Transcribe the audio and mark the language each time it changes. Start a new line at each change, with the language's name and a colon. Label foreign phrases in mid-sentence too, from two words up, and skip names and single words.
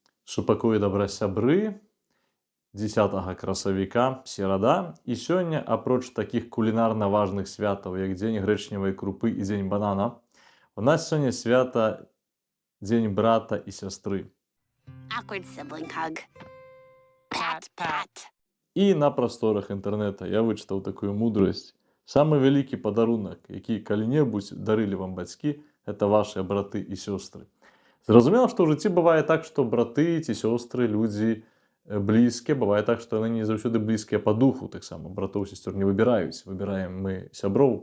Belarusian: Супакой добра сябры, 10 красавіка, серада. І сёння, апроч такіх кулінарна важных святаў, як дзень грэчневай крупы і дзень банана, у нас сёння свята дзень брата і сястры.
English: Awkward sibling hug. Pat, pat.
Belarusian: І на прасторах інтэрнэта я вычытаў такую мудрасць. Самы вялікі падарунак, які калі-небудзь дарылі вам бацькі, это вашыя браты і сёстры. Зразумела, што ў жыцці бывае так, што браты ці сёстры, людзі блізкія, бывае так, што яны не заўсёды блізкія па духу, таксама братоў і сясцёр не выбіраюць, выбіраем мы сяброў.